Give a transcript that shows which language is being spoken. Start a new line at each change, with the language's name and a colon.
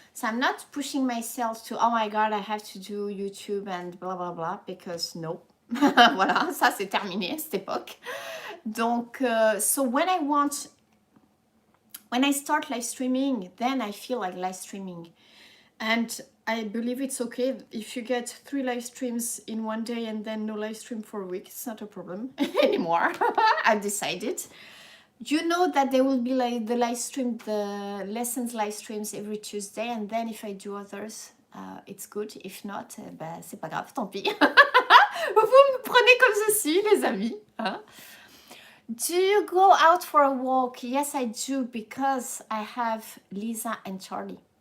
English: So I'm not pushing myself to, oh my God, I have to do YouTube and blah, blah, blah, because no.
French: Voilà, ça c'est terminé à cette époque.
English: Donc, so when I start live streaming, then I feel like live streaming. And I believe it's okay if you get 3 live streams in one day and then no live stream for a week. It's not a problem anymore. I've decided. You know that there will be like the lessons live streams every Tuesday. And then if I do others, it's good. If not,
French: bah, c'est pas grave, tant pis. Vous me prenez comme ceci, les amis.
English: Hein? Do you go out for a walk? Yes, I do, because I have Lisa and Charlie.